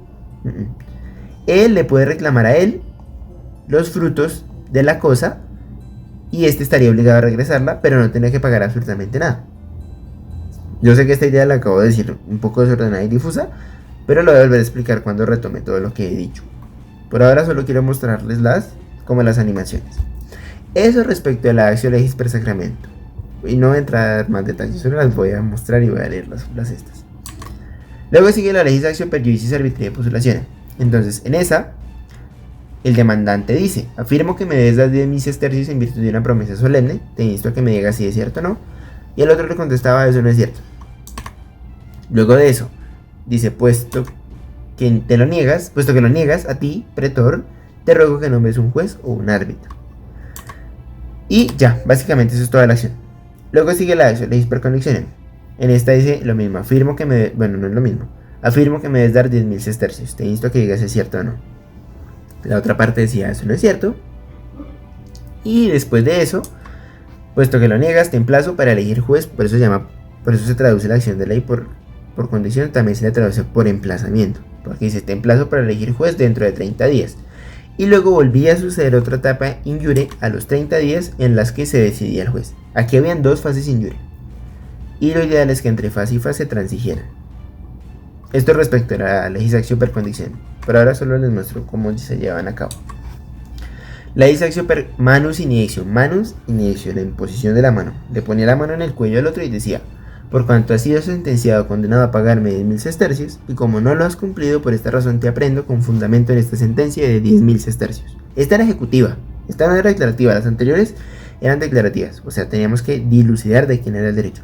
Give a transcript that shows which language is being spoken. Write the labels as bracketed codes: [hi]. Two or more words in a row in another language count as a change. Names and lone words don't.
[es] Él le puede reclamar a él los frutos de la cosa y este estaría obligado a regresarla, pero no tenía que pagar absolutamente nada. Yo sé que esta idea la acabo de decir un poco desordenada y difusa, pero lo voy a volver a explicar cuando retome todo lo que he dicho. Por ahora solo quiero mostrarles las animaciones. Eso respecto a la acción [la] legis per sacramento. [es] Y no voy a entrar en más detalles, solo las voy a mostrar y voy a leer las estas. Luego sigue la [la] legis actio per iudicis arbitrii postulatione. [es] Entonces, en esa, el demandante dice: afirmo que me debes las 10.000 sestercios en virtud de una promesa solemne, te insto a que me digas si es cierto o no. Y el otro le contestaba: eso no es cierto. Luego de eso, dice: puesto que lo niegas, a ti, pretor, te ruego que nombres un juez o un árbitro. Y ya, básicamente eso es toda la acción. Luego sigue la acción [la] legis per convictionem. [es] En esta dice lo mismo: afirmo que me... Bueno, no es lo mismo. Afirmo que me debes dar 10.000 sestercios, te insto a que digas si es cierto o no. La otra parte decía: eso no es cierto. Y después de eso, puesto que lo niegas, te emplazo para elegir juez. Por eso se traduce la acción de ley por condición. También se le traduce por emplazamiento, porque dice: te emplazo para elegir juez dentro de 30 días. Y luego volvía a suceder otra etapa [la] in iure [es] a los 30 días en las que se decidía el juez. Aquí habían dos fases [la] in iure, [es] y lo ideal es que entre fase y fase transigieran. Esto respecto a la [la] legis actio per conditionem. [es] Pero ahora solo les muestro cómo se llevan a cabo. [la] La legis actio per manus iniexio. Manus iniexio, [es] la imposición de la mano. Le ponía la mano en el cuello al otro y decía: por cuanto has sido sentenciado o condenado a pagarme 10.000 sestercios, y como no lo has cumplido, por esta razón te aprendo con fundamento en esta sentencia de 10.000 sestercios. Esta era ejecutiva, esta no era declarativa. Las anteriores eran declarativas, o sea, teníamos que dilucidar de quién era el derecho.